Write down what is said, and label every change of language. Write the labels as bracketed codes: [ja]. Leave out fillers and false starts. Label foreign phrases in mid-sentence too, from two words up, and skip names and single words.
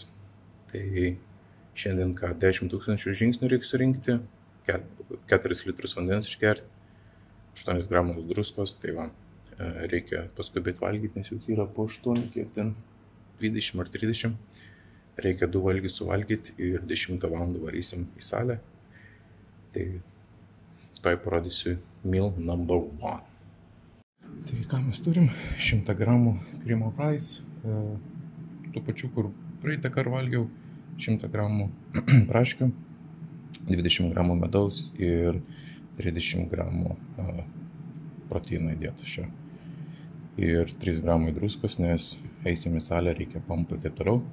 [lt] Tai šiandien ką 10 000 žingsnių reikia surinkti, 4 litrus vandens išgerti, 8 gramus druskos, tai va, reikia paskubėti valgyti, nes jau yra po 8, kiek ten, 20 ar 30. Reikia 2 valgius suvalgyti ir 10 valandą varysim į salę. Tai toj parodysiu [en] meal number 1. [lt] Tai ką mes turim? 100 gramų cream of rice, tų pačių, kur praeitą kartą valgiau, 100 gramų braškių, 20 gramų medaus ir 30 gramų proteino įdėta šio. Ir 3 gramai druskos, nes eisim į salę, reikia pampų ir taip toliau.